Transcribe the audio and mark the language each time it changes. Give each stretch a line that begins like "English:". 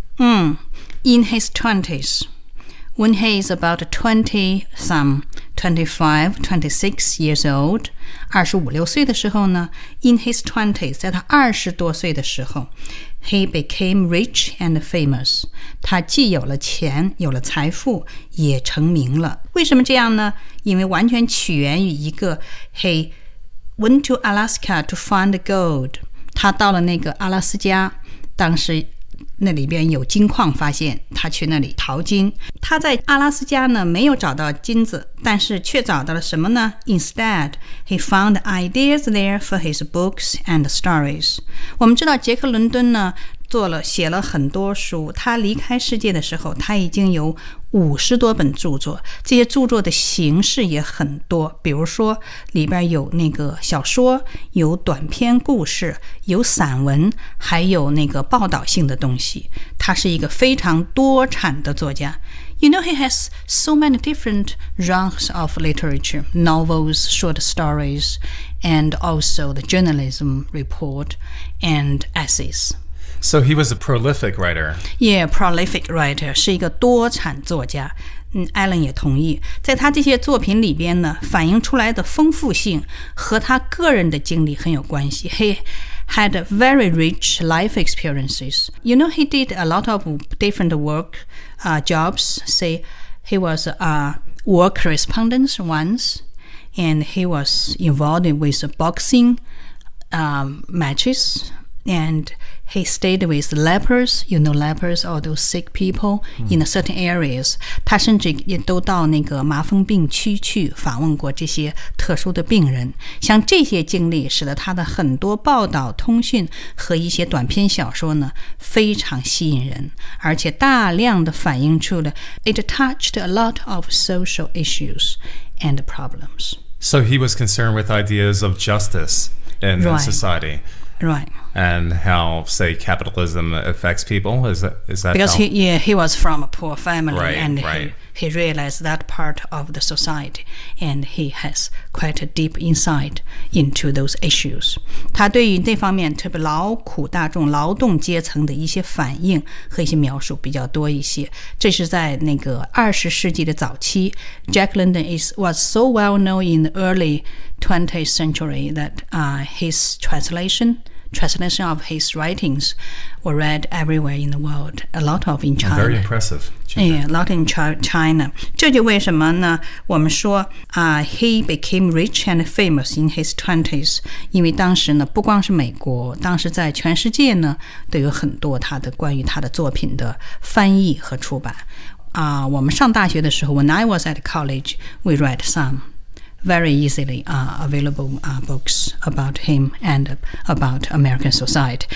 English: In his 20s. When he is about 25, 26 years old, 25-26岁的时候呢，in his 20s，在他20多岁的时候，he became rich and famous.
Chinese: 他既有了钱，有了财富，也成名了。为什么这样呢？因为完全起源于一个 he went to Alaska to find gold. 他到了那个阿拉斯加，当时。那里边有金矿，发现他去那里淘金。他在阿拉斯加呢没有找到金子，但是却找到了什么呢？
English: Instead, he found ideas there for his books and stories.
Chinese: 我们知道杰克伦敦呢写了很多书，他离开世界的时候他已经有50多本著作，这些著作的形式也很多，比如说里边有那个小说，有短篇故事，有散文，还有那个报道性的东西，他是一个非常多产的作家。
English: You know he has so many different genres of literature, novels, short stories, and also the journalism report and essays. So he was a prolific writer. Yeah, prolific writer, 是一个多产作家。
Chinese: Alan 也同意，在他这些作品里边呢，反映出来的丰富性和他个人的经历很有关系。
English: He had very rich life experiences. You know, he did a lot of different work, jobs. Say, he was a war correspondent once, and he was involved with boxing, matches, and he stayed with lepers, you know, lepers, all those sick people in certain areas.
Chinese: 他甚至也都到那个麻风病区去访问过这些特殊的病人。像这些经历使得他的很多报道、通讯和一些短篇小说呢，非常吸引人，而且大量的反映出了 it touched a lot of social issues and problems.
English: So he was concerned with ideas of justice in society. Right. And how, say, capitalism affects people? Is that because how? He was from a poor family, right, and right. He realized that part of the society, and he has quite a deep insight into those issues.
Chinese: 他对于那方面特别劳苦大众、劳动阶层的一些反应和一些描述比较多一些。这是在那个二十世纪的早期。
English: Jack London was so well known in the early 20th century that his translation of his writings were read everywhere in the world. A lot of in China. Very impressive. Yeah, a lot in China. 这就为什么呢？
Chinese: 我们说 he became rich and famous in his 20s. 因为当时呢，不光是美国，当时在全世界呢，都有很多他的关于他的作品的翻译和出版。
English: 我们上大学的时候，when I was at college, we read some. Very easily available books about him and about American society.